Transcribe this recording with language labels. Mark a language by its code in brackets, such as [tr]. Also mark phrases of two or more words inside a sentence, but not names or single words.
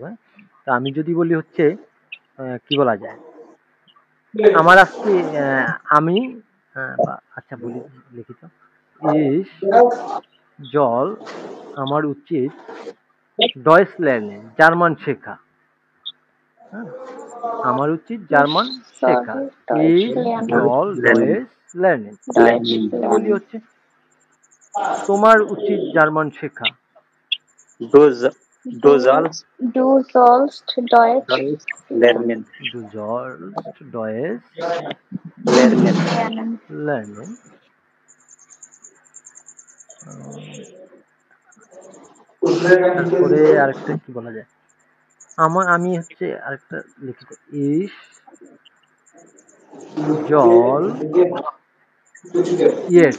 [bn] হ্যাঁ, তা আমি যদি বলি হচ্ছে কি বলা যায়, আমার আজকে আমি আচ্ছা বলি, লিখিত [de] Ich soll [bn] আমার উচিত [de] Deutsch lernen [bn] জার্মান শেখা। হ্যাঁ, আমার উচিত জার্মান শেখা। সরি, [de] Deutsch ইস lernen. জল লেনিন Deutsch lernen. Deutsch [bn] যদি বলি [de] lernen. [bn] হচ্ছে তোমার উচিত জার্মান শেখা। [de] Du du Du, জলস du sollst Deutsch জলস lernen Du sollst Deutsch lernen lernen. lernen. [bn] তারপরে আরেকটা কি বলা যায়, আমি হচ্ছে আরেকটা লিখিত [de] Ich soll jetzt.